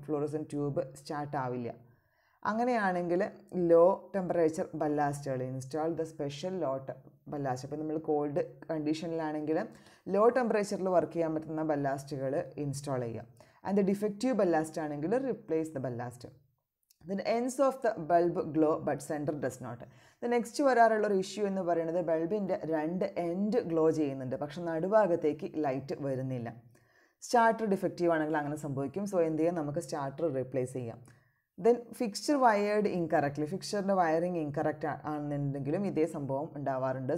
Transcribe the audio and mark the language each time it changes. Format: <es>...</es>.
<ml>Fluorescent tube start ആവില്ല. അങ്ങനെയാണെങ്കിൽ low temperature ബല്ലാസ്റ്റുകൾ</ml> <en>Install the special ballast.</en> <ml>അപ്പോൾ നമ്മൾ കോൾഡ് കണ്ടീഷനിലാണെങ്കിൽ ലോ ടെമ്പറേച്ചറിൽ വർക്ക് ചെയ്യാൻ പറ്റുന്ന ബല്ലാസ്റ്റുകൾ ഇൻസ്റ്റാൾ ചെയ്യുക.</ml> <en>and the defective ballast</en> <ml>ആണെങ്കിൽ</ml> <en>Replace the ballast. Then ends of the bulb glow but center does not. The next</en> <ml>വരാറുള്ള ഒരു ഇഷ്യൂ എന്ന് പറയുന്നത് ബൾബിൻ്റെ 2 എൻഡ് ഗ്ലോ ചെയ്യുന്നുണ്ട്, പക്ഷെ നടുഭാഗത്തേക്ക് ലൈറ്റ് വരുന്നില്ല. സ്റ്റാർട്ടർ ഡിഫക്റ്റീവ് ആണെങ്കിൽ അങ്ങനെ സംഭവിക്കും. സോ എന്ത് ചെയ്യാം, നമുക്ക് സ്റ്റാർട്ടർ റീപ്ലേസ് ചെയ്യാം.</ml> <en>then fixture wired incorrectly,</en> <ml>ഫിക്സ്ചറിൻ്റെ wiring incorrect ആണെന്നുണ്ടെങ്കിലും ഇതേ സംഭവം ഉണ്ടാവാറുണ്ട്.</ml>